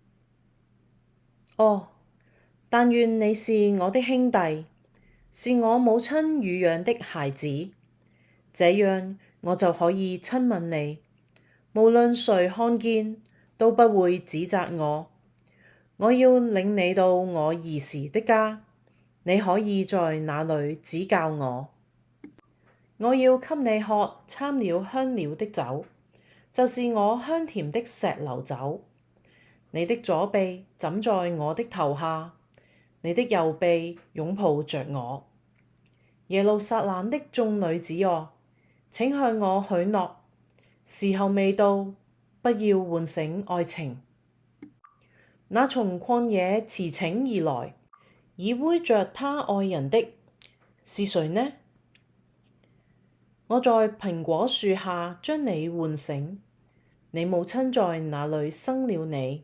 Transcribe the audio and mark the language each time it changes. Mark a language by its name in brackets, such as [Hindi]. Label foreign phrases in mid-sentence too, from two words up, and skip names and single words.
[Chinese] 哦，但願你是我的兄弟，是我母親乳養的孩子，這樣我就可以親吻你，無論誰看見都不會指責我。我要領你到我兒時的家，你可以在那裏指教我。我要給你喝摻了香料的酒，就是我香甜的石榴酒。你的左臂枕在我的頭下，你的右臂擁抱着我。耶路撒冷的眾女子哦，請向我許諾，時候未到，不要喚醒愛情。那從曠野馳騁而來，依偎着他愛人的是誰呢？我在蘋果樹下將你喚醒， 你母親在哪裏生了你？